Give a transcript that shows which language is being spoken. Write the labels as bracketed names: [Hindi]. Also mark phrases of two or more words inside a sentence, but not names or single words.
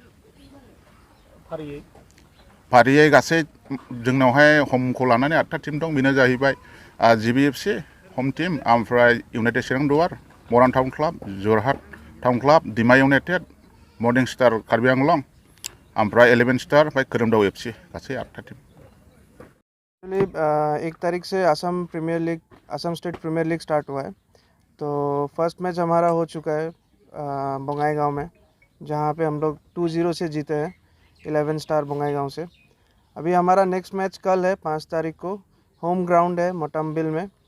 [Bodo] फारियै गासै जोंनावहाय ह'मखौ लानानै 8था टीम दं। बेनो जाहैबाय GVFC [English] home team, [Bodo] ओमफ्राय इउनाइटेड चिरां दुवार, मरान टाउन क्लाब, जरहाट टाउन क्लाब, डिमा इउनाइटेड, मर्निं स्टार कार्बि आंलं, ओमफ्राय 11 स्टार, ओमफ्राय खोरोमदाव FC गासै 8था टीम। [Hindi] 1 तारीख से आसाम स्टेट प्रीमियर लीग स्टार्ट हुआ है। तो [English] first match [Hindi] हमारा हो चुका है बंगाईगांव में, जहां पे हम लोग 2-0 से जीते हैं 11 स्टार बंगाईगांव से। अभी हमारा [English] next match [Hindi] कल है 5 तारीख को, [English] home ground [Hindi] है मोटमबिल में।